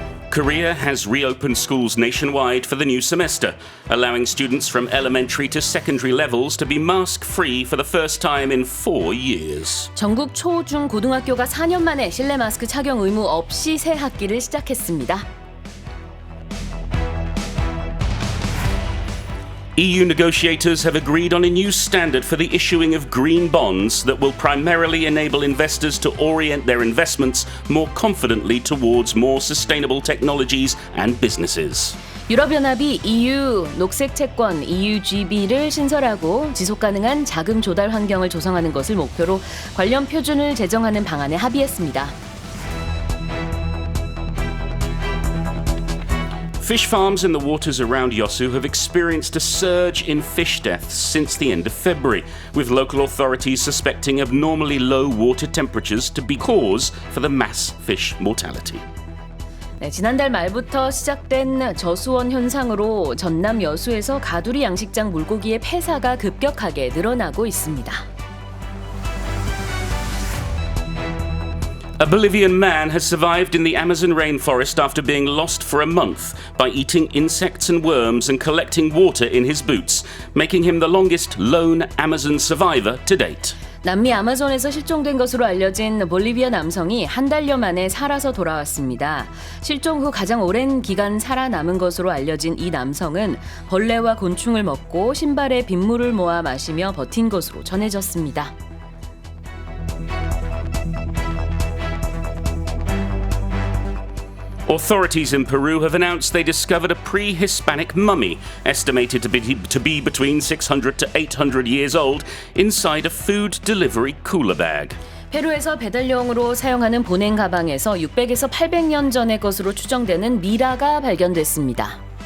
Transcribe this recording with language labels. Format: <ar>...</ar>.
<en>Korea has reopened schools nationwide for the new semester, allowing students from elementary to secondary levels to be mask-free for the first time in 4 years.</en> <ko>전국 초, 중, 고등학교가 4년 만에 실내 마스크 착용 의무 없이 새 학기를 시작했습니다.</ko> <en>EU negotiators have agreed on a new standard for the issuing of green bonds that will primarily enable investors to orient their investments more confidently towards more sustainable technologies and businesses.</en> <ko>유럽연합이 EU 녹색채권-EuGB를 신설하고 지속가능한 자금 조달 환경을 조성하는 것을 목표로 관련 표준을 제정하는 방안에 합의했습니다.</ko> <en>Fish farms in the waters around Yeosu have experienced a surge in fish deaths since the end of February, with local authorities suspecting abnormally low water temperatures to be cause for the mass fish mortality.</en> <ko>네, 지난달 말부터 시작된 저수온 현상으로 전남 여수에서 가두리 양식장 물고기의 폐사가 급격하게 늘어나고 있습니다.</ko> <en>A Bolivian man has survived in the Amazon rainforest after being lost for a month by eating insects and worms and collecting water in his boots, making him the longest lone Amazon survivor to date.</en> <ko>남미 아마존에서 실종된 것으로 알려진 볼리비아 남성이 한 달여 만에 살아서 돌아왔습니다. 실종 후 가장 오랜 기간 살아남은 것으로 알려진 이 남성은 벌레와 곤충을 먹고 신발에 빗물을 모아 마시며 버틴 것으로 전해졌습니다.</ko> <en>Authorities in Peru have announced they discovered a pre-Hispanic mummy, estimated to be between 600 to 800 years old, inside a food delivery cooler bag.</en> <ko>페루에서 배달용으로 사용하는 보냉 가방에서 600에서 800년 전의 것으로 추정되는 미라가 발견됐습니다.</ko>